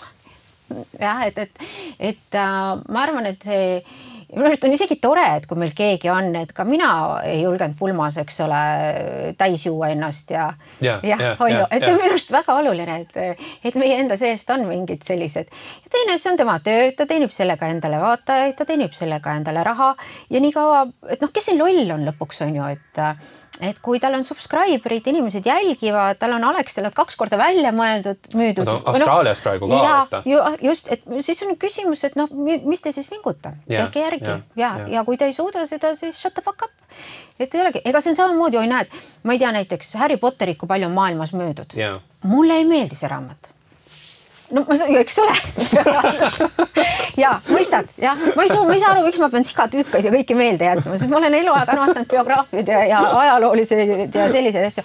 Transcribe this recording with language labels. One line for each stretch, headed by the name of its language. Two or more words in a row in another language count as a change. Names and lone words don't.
Estonian: jah, et ma arvan, et see minu arust on isegi tore, et kui meil keegi on, et ka mina ei julgenud pulmas, eks ole, täis juua ennast ja on ju, et see on minu arust väga oluline, et meie enda seest on mingid sellised ja teine, see on tema töö, ta teenib sellega endale vaatajaid, ta teenib sellega endale raha ja nii kaua, et kes siin loll on lõpuks on ju, et kui tal on subscriberid, inimesed jälgivad, tal on Alexelad 2 korda välja müüdud. Austraalias praegu ka. Just, et siis on küsimus, et mis te siis vinguta? Tehke järgi. Ja kui te ei suuda seda, siis
English: shut the fuck up.
Estonian: Et ei olegi. Ega see on samamoodi, oi näed, ma ei tea näiteks Harry Potterit, kui palju on maailmas müüdud. Mulle ei meeldi see raamat. No, eks ole. ja, mõistad, ja. Ma ei saa aru, miks ma pean sigatükkaid ja kõiki meelde jätma, sest ma olen eluaeg armastanud biograafid ja ajaloolised ja sellised asju.